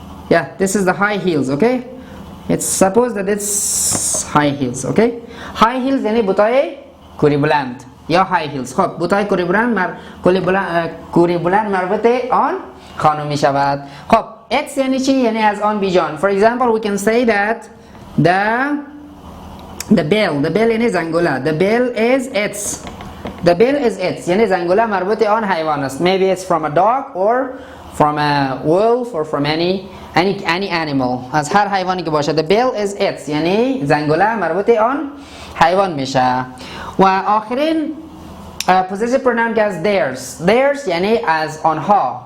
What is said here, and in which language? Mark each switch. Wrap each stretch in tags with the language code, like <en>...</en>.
<en>Yeah, this is the high heels. Okay. It's suppose that it's high heels. Okay.</en> <fa>High heels یعنی بوت‌های کوری بلند یا high heels. خب بوت‌های کوری بلند مربوط آن خانم می شود. خب X یعنی چی؟ یعنی از آن بیجان.</fa> <en>For example, we can say that the bell</en> <fa>یعنی زنگوله.</fa> <en>The bell is its. The bell is its.</en> <fa>یعنی زنگوله مربوط آن حیوان است.</fa> <en>Maybe it's from a dog or from a wolf or from any animal.</en> <fa>از هر حیوانی که باشه.</fa> <en>The bell is its.</en> <fa>یعنی زنگوله مربوط آن حیوان میشه. و آخرین possessive pronoun که از theirs یعنی از آنها.</fa>